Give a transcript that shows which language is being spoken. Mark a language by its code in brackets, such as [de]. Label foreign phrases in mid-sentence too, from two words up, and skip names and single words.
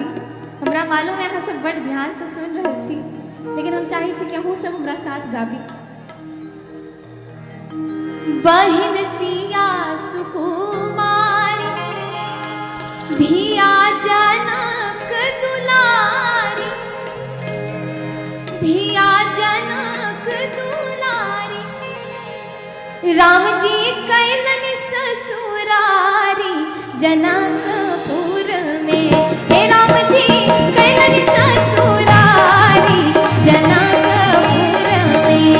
[mai] हमरा मालूम है अहाँ सब बड़ ध्यान से सुन रहल छी, लेकिन हम चाहै छी कि अहूँ सब हमरा साथ गाबी। बहिन सिया सुकुमारी धिया जनक दुलारी, धिया जनक दुलारी, राम जी कैलन ससुरारी जनकपुर में। हे राम जी कैलन ससुरारी जनकपुर में।